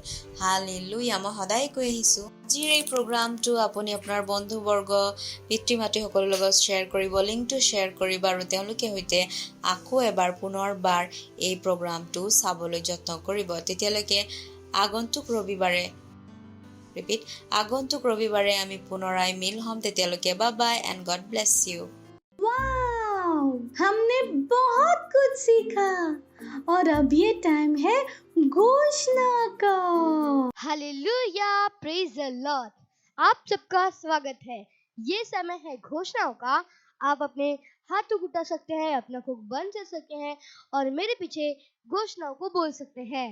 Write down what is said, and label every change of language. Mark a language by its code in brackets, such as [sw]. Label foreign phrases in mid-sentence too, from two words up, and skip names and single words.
[as] হালেলুয়া, মই সদায় কৈ আহিছো আজিৰ এই প্ৰগ্ৰামটো আপুনি আপোনাৰ বন্ধুবৰ্গ, পিতৃ মাতৃসকলৰ লগত শ্বেয়াৰ কৰিব, লিংকটো শ্বেয়াৰ কৰিব আৰু তেওঁলোকে সৈতে আকৌ এবাৰ পুনৰবাৰ এই প্ৰগ্ৰামটো চাবলৈ যত্ন কৰিব। তেতিয়ালৈকে আগন্তুক ৰবিবাৰে আমি পুনৰাই মিল হ'ম। তেতিয়ালৈকে [en] bye bye and God bless you. [hi] वाओ, हमने बहुत कुछ सीखा और अब ये टाइम है घोषणा का। हालेलुया, [en] praise the Lord. [hi] आप सबका स्वागत है। ये समय है घोषणाओं का। आप अपने हाथों को उठा सकते हैं, अपना मुख बंद कर सकते हैं और मेरे पीछे घोषणाओं को बोल सकते हैं।